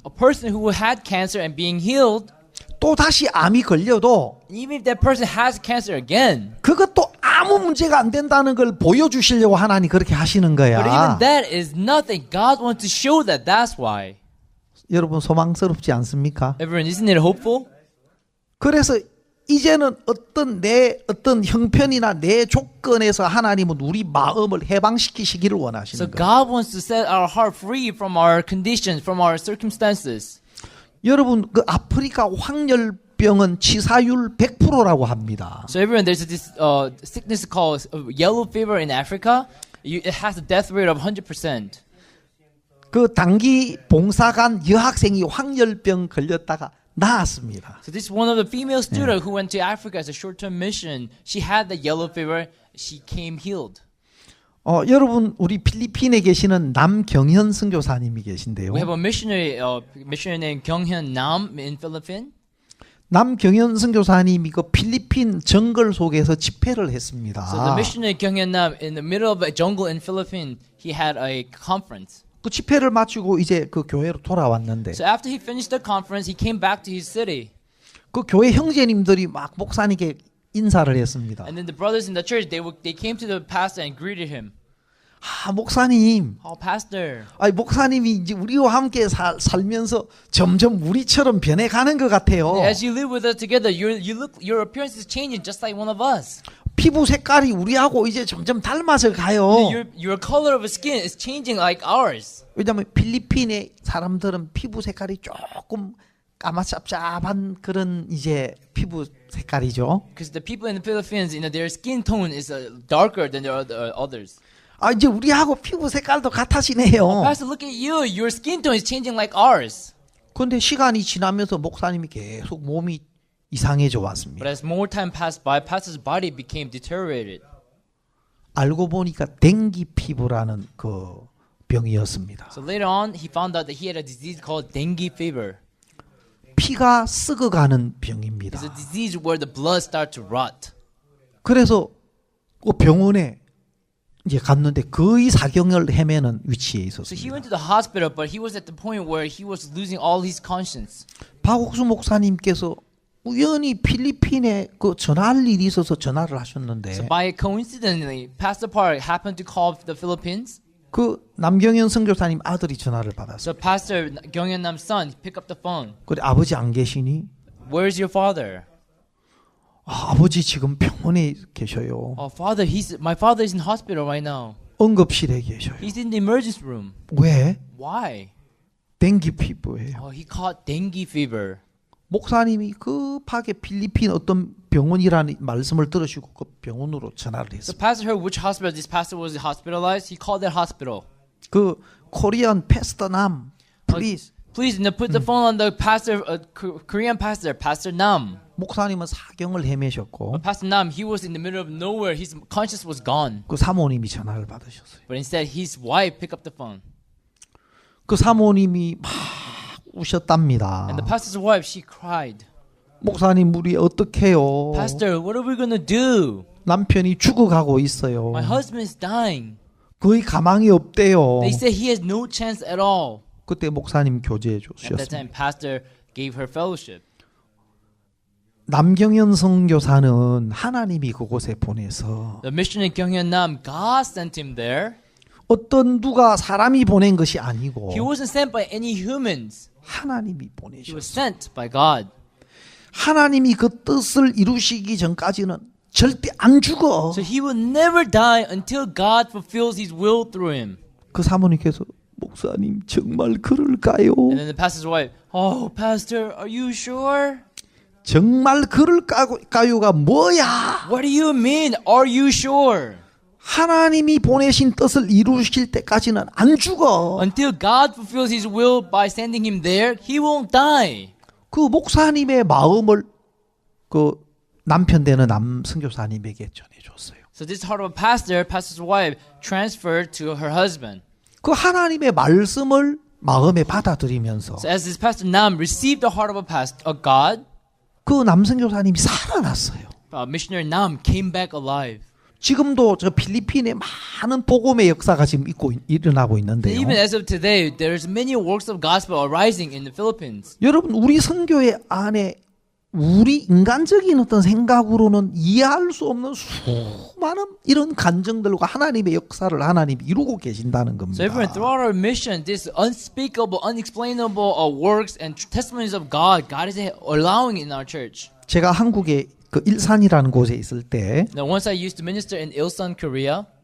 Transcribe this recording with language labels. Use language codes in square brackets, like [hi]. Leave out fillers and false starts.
[en] A person who had cancer and being healed, [ko] 또 다시 암이 걸려도 [en] even if that person has cancer again, [ko] 그것도 아무 문제가 안 된다는 걸 보여주시려고 하나님 그렇게 하시는 [en] but even [ko] 거야. [en] that is nothing. God wants to show that. That's why. [ko] 여러분 소망스럽지 않습니까? [en] Everyone, isn't it hopeful? [ko] 그래서 이제는 어떤 형편이나 내 조건에서 하나님은 우리 마음을 해방시키시기를 [en] So [ko] 원하시는 거예요. [en] God wants to set our heart free from our conditions, from our circumstances. [ko] 여러분 그 아프리카 황열병은 치사율 100%라고 합니다. [en] So everyone, there's this sickness called yellow fever in Africa. It has a death rate of 100%. [ko] 그 단기 봉사관 여학생이 황열병 걸렸다가 나았습니다. [en] So this is one of the female students who went to Africa as a short-term mission. She had the yellow fever. She came healed. [ko] 여러분 우리 필리핀에 계시는 남경현 선교사님이 계신데요. [en] We have a missionary named Kyung-hyun Nam in Philippines. [ko] 남경현 선교사님이 그 필리핀 정글 속에서 집회를 했습니다. [en] So the missionary Kyung-hyun Nam, in the middle of a jungle in Philippines, he had a conference. [ko] 그 집회를 마치고 이제 그 교회로 돌아왔는데 [en] So after he finished the conference, he came back to his city. [ko] 그 교회 형제님들이 막 목사님께 인사를 했습니다. [en] And then the brothers in the church, they came to the pastor and greeted him. [ko] 목사님, [en] Pastor, [ko] 목사님이 이제 우리와 함께 살면서 점점 우리처럼 변해가는 것 같아요. [en] as you live with us together, your appearance is changing just like one of us. [ko] 피부 색깔이 우리하고 이제 점점 닮아서 가요. [en] Your color of skin is changing like ours. [ko] 왜냐하면 필리핀의 사람들은 피부 색깔이 조금 까마잡잡한 그런 이제 피부 색깔이죠. [en] Because the people in the Philippines, their skin tone is darker than the others. [ko] 이제 우리하고 피부 색깔도 같아지네요. [en] Pastor, look at you. Your skin tone is changing like ours. [ko] 그런데 시간이 지나면서 목사님이 계속 몸이 이상해져 왔습니다. [en] But as more time passed by, Pastor's body became deteriorated. [ko] 알고 보니까 댕기 피부라는 그 병이었습니다. [en] So later on, he found out that he had a disease called dengue fever. [ko] 피가 썩어가는 병입니다. [en] It's a disease where the blood starts to rot. [ko] 그래서 그 병원에 이제 갔는데 거의 사경을 헤매는 위치에 [en] So he [ko] 있었습니다. [en] went to the hospital, but he was at the point where he was losing all his conscience. [ko] 박옥수 목사님께서 우연히 필리핀에 그 전화할 일이 있어서 전화를 하셨는데 [en] by coincidentally, Pastor Park happened to call the Philippines. [ko] 그 남경현 선교사님 아들이 전화를 받았어요. [en] So Pastor Kyung-hyun Nam's son picked up the phone. [ko] 그래 아버지 안 계시니? [en] Where's your father? [ko] 아버지 지금 병원에 계셔요. [en] Father, my father is in hospital right now. [ko] 응급실에 계셔요. [en] He's in the emergency room. [ko] 왜? [en] Why? [ko] 댕기 피부예요. [en] He caught dengue fever. [ko] 목사님이 급하게 필리핀 어떤 병원이라는 말씀을 들으시고 그 병원으로 전화를 [en] So [ko] 했어요. [en] pastor heard which hospital this pastor was hospitalized. He called that hospital. 그 코리안 패스터 남, please Please put the phone on the pastor, Korean pastor, Pastor Nam. [ko] 목사님은 사경을 헤매셨고 [en] But Pastor Nam, he was in the middle of nowhere. His conscience was gone. [ko] 그 사모님이 전화를 받으셨어요. [en] But instead, his wife picked up the phone. [ko] 그 사모님이 막 우셨답니다. [en] And the pastor's wife, she cried. [ko] 목사님 우리 어떡해요? [en] Pastor, what are we going to do? [ko] 남편이 죽어가고 있어요. [en] My husband is dying. [ko] 거의 가망이 없대요. [en] They say he has no chance at all. [ko] 그때 목사님 교제해 [en] At that time, pastor gave her fellowship. [ko] 남경현 선교사는 하나님이 그곳에 보내서 [en] The missionary Kyunghyun Nam, God sent him there. [ko] 어떤 누가 사람이 보낸 것이 아니고 [en] He wasn't sent by any humans. [ko] 하나님이 [en] He [ko] 보내셨어요. [en] was sent by God. [ko] 하나님이 그 뜻을 이루시기 전까지는 절대 안 죽어. [en] So he will never die until God fulfills his will through him. [ko] 그 사모님께서 목사님 정말 그럴까요? [en] And then the pastor's wife, oh, pastor, are you sure? [ko] 정말 그럴까요가 뭐야? [en] What do you mean, are you sure? [ko] 하나님이 보내신 뜻을 이루실 때까지는 안 죽어. [en] Until God fulfills his will by sending him there, he won't die. [ko] 그 목사님의 마음을 그 남편 되는 남 선교사님에게 전해줬어요. [en] So this heart of a pastor, pastor's wife, transferred to her husband. [ko] 그 하나님의 말씀을 마음에 받아들이면서 [en] So as this pastor Nam received the heart of a God, [ko] 그 남선교사님이 살아났어요. [en] missionary Nam came back alive. [ko] 지금도 저 필리핀에 많은 복음의 역사가 지금 일어나고 있는데요. [en] Even as of today, there's many works of gospel arising in the Philippines. [ko] 여러분 우리 선교회 안에 우리 인간적인 어떤 생각으로는 이해할 수 없는 수많은 이런 간증들과 하나님의 역사를 하나님이 이루고 계신다는 겁니다. [en] So everyone, throughout our mission, this unspeakable, unexplainable works and testimonies of God is allowing in our church. [ko] 제가 한국에 그 일산이라는 곳에 있을 때 [en] Now, once I used to minister in Ilsan, Korea.